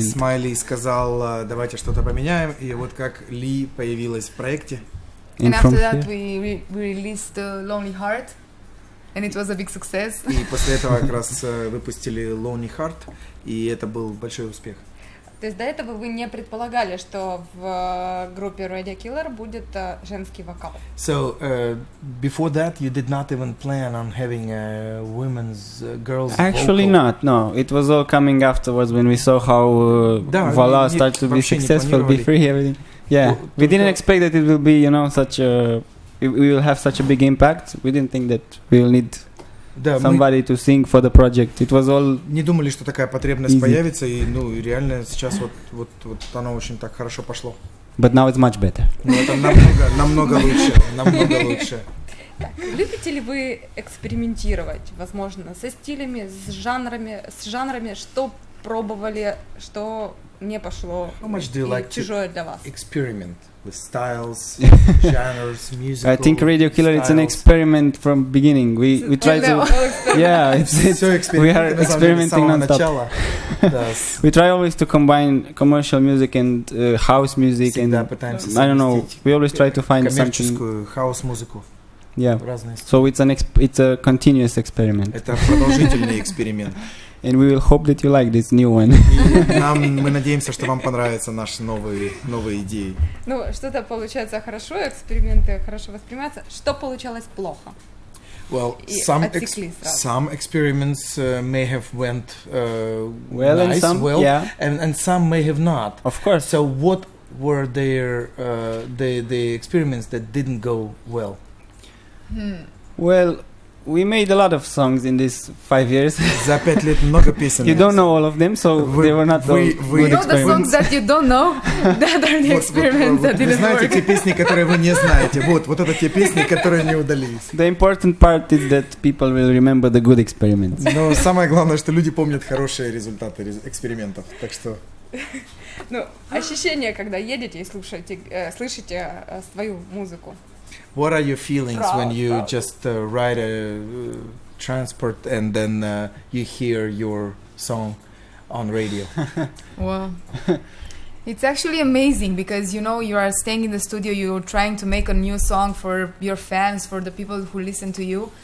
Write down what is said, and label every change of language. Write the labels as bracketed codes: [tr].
[ru] Смайли сказал, давайте что-то поменяем, и вот как Ли появилась в проекте. [en] And after that we released Lonely Heart, and it was a big success. [ru] И после этого как раз выпустили Lonely Heart, и это был большой успех. То есть до этого вы не предполагали, что в группе Radio Killer будет женский вокал? [en] So before that, you did not even plan on having a girls Actually, vocal? not. No, it was all coming afterwards when we saw how Voila started to be successful, Be Free, everything. Yeah, we didn't expect that it will be, we will have such a big impact. We didn't think that we will need somebody to sing for the project. It was all. [ru] Не думали, что такая потребность появится, и реально сейчас вот оно очень так хорошо пошло. [en] But now it's much better. [ru] Но это намного лучше. Так, любите ли вы экспериментировать, возможно, со стилями, с жанрами, что пробовали, что не пошло и чужое для вас? [en] Experiment with styles, genres, musical. I think Radio Killer is an experiment from beginning. We try to we are experimenting non-stop. We try always to combine commercial music and house music, and I don't know. We always try to find something. [ru] Хаус-музыку. [en] Yeah. So it's a continuous experiment. [ru] Это продолжительный эксперимент. [en] And we will hope that you like this new one. [ru] Мы надеемся, что вам понравятся наши новые идеи. Что-то получается хорошо, эксперименты хорошо воспринимаются. Что получалось плохо? [en] Well, some experiments may have went nice, and some may have not. Of course. So what were the experiments that didn't go well? Well, we made a lot of songs in these 5 years. [ru] За 5 лет много песен. [en] You don't know all of them, so they were not all good experiments. The songs that you don't know, that are the experiments that didn't work. [ru] Вы знаете те песни, которые вы не знаете. Вот это те песни, которые не удались. [en] The important part is that people will remember the good experiments. [ru] Но самое главное, что люди помнят хорошие результаты экспериментов. Так что... Ощущение, когда едете и слышите свою музыку. [en] What are your feelings when you just ride a transport and then you hear your song on radio. Wow. It's actually amazing because, you know, you are staying in the studio, you're trying to make a new song for your fans, for the people who listen to you.